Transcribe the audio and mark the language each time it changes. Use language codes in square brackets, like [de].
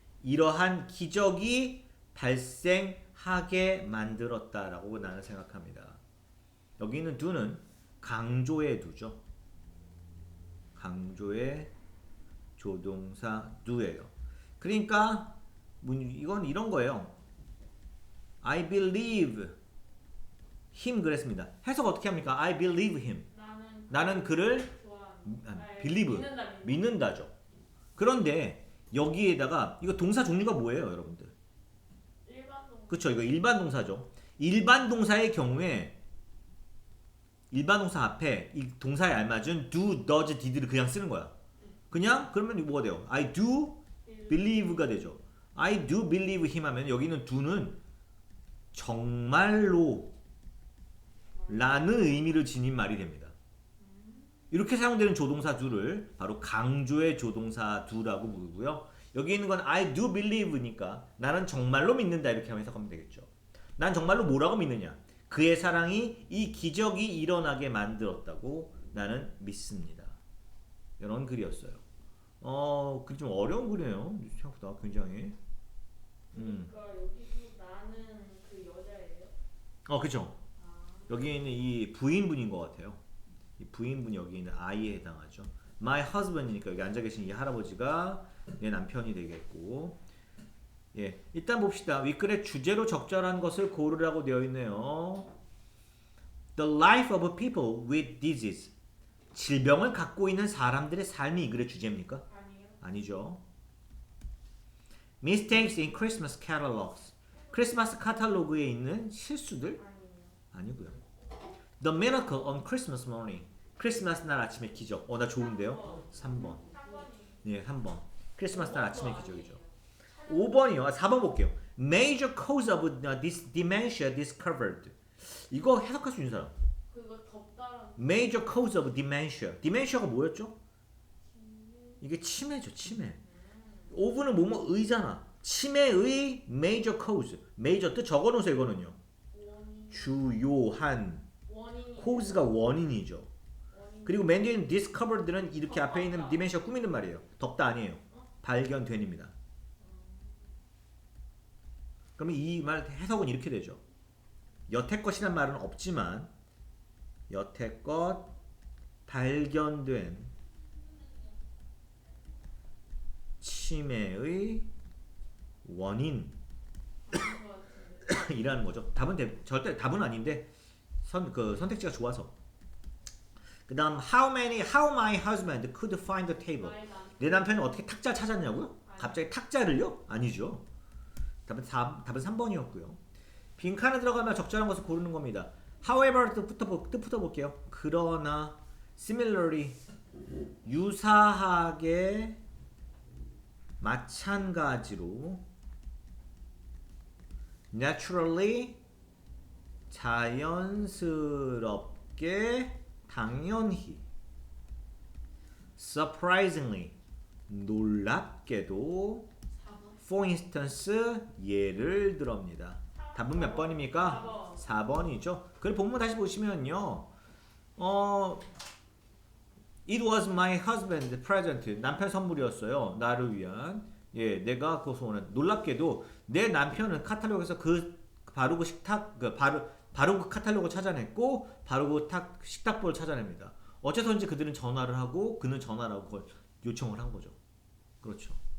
[ko] 이러한 기적이 발생하게 만들었다라고 나는 생각합니다. 여기 있는 do는 강조의 do죠. 강조의 조동사 do예요. 그러니까 이건 이런 거예요. [en] I believe him [ko] 그랬습니다. 해석 어떻게 합니까? [en] I believe him. [ko] 나는 그를 believe 믿는다죠. 그런데 여기에다가 이거 동사 종류가 뭐예요, 여러분들? 일반 동사. 그렇죠. 이거 일반 동사죠. 일반 동사의 경우에 일반 동사 앞에 이 동사에 알맞은 do, does, did를 그냥 쓰는 거야. 그냥 그러면 이거 뭐가 돼요? [en] I do believe가 [ko] 되죠. [en] I do believe him [ko] 하면 여기는 do는 정말로 라는 의미를 지닌 말이 됩니다. 이렇게 사용되는 조동사 do를 바로 강조의 조동사 do라고 부르고요. 여기 있는 건 [en] I do believe [ko] 니까 나는 정말로 믿는다 이렇게 하면 해석하면 되겠죠. 난 정말로 뭐라고 믿느냐? 그의 사랑이 이 기적이 일어나게 만들었다고 나는 믿습니다. 이런 글이었어요. 그 좀 어려운 글이에요. 생각보다 굉장히. 그러니까 여기도 나는 그 여자예요. 그렇죠. 아. 여기 있는 이 부인분인 것 같아요. 이 부인분이 여기 있는 I에 해당하죠. My husband이니까 여기 앉아 계신 이 할아버지가 내 남편이 되겠고, 예, 일단 봅시다. 윗글에 주제로 적절한 것을 고르라고 되어 있네요. [en] The life of people with disease. [ko] 질병을 갖고 있는 사람들의 삶이 이 글의 주제입니까? 아니요. 아니죠. [en] Mistakes in Christmas catalogs. [ko] 크리스마스 카탈로그에 있는 실수들? 아니요. 아니고요. [en] The miracle on Christmas morning. [ko] 크리스마스 날 아침의 기적. 나 좋은데요? 3번. 3번이. 예, 3번. 크리스마스 날 아침의 기적이죠. 5번이요. 4번 볼게요. [en] Major cause of this dementia discovered. [ko] 이거 해석할 수 있는 사람. 그거 덥다는. [en] Major cause of dementia. [ko] dementia가 뭐였죠? 이게 치매죠, 치매. of는 뭐뭐 의잖아. 치매의 major cause. major 뜻 적어놓으세요, 이거는요. 원인. 주요한. 원인이. cause가 원인이죠. 원인. 그리고 맨 뒤에 있는 discovered는 이렇게 앞에 있는 dementia 꾸미는 말이에요. 덥다 아니에요. 발견된입니다. 그러면 이 말 해석은 이렇게 되죠. 여태껏이란 말은 없지만 여태껏 발견된 치매의 원인 아닌 것 같은데. 이라는 거죠. 절대 답은 아닌데 선택지가 좋아서. 그다음 [en] how my husband could find the table. [ko] 나의 남편. 내 남편이 어떻게 탁자를 찾았냐고요? 갑자기 탁자를요? 아니죠. 답은 3번이었고요. 빈칸에 들어가면 적절한 것을 고르는 겁니다. However 뜻부터 볼게요. 그러나 similarly 유사하게 마찬가지로 naturally 자연스럽게 당연히 surprisingly 놀랍게도 4번. for instance 예를 들어입니다. 답은 몇 번입니까? 4번이죠. 그걸 본문 다시 보시면요. [en] It was my husband present. [ko] 남편 선물이었어요. 나를 위한. 예, 내가 그 소원은 놀랍게도 내 남편은 카탈로그에서 바로 그 카탈로그 찾아냈고 바로 그 식탁보를 찾아냅니다. 어째서인지 그들은 전화를 하고 그는 전화를 하고 그걸 요청을 한 거죠. 그렇죠.